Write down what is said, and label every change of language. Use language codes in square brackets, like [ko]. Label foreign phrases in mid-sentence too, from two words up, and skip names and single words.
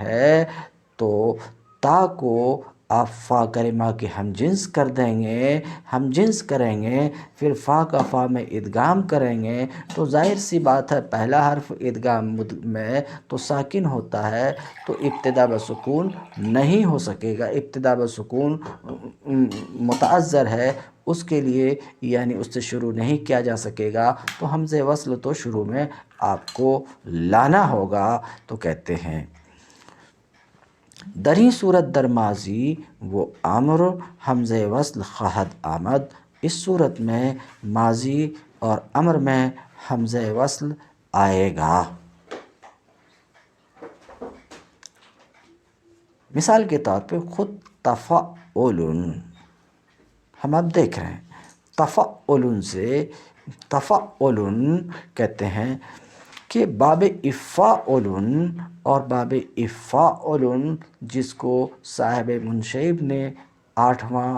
[ur] کوئی حرف ہے تو تا کو آپ فا کلمہ کی ہم جنس کر دیں گے، ہم جنس کریں گے، پھر فا کا فا میں ادغام کریں گے، تو ظاہر سی بات ہے پہلا حرف ادغام میں تو ساکن ہوتا ہے، تو ابتدا بسکون نہیں ہو سکے گا، ابتدا بسکون متعذر ہے، اس کے لیے یعنی اس سے شروع نہیں کیا جا سکے گا، تو حمزہ وصل تو شروع میں آپ کو لانا ہوگا۔ تو کہتے ہیں [fa] دری صورت در ماضی وہ امر حمزہ وصل خواہد آمد، [ur] اس صورت میں ماضی اور امر میں حمزہ وصل آئے گا۔ مثال کے طور پہ خود تفعل، ہم اب دیکھ رہے ہیں تفعل سے، تفعل کہتے ہیں کہ باب افعل اور باب افعل جس کو صاحب منشیب نے 8واں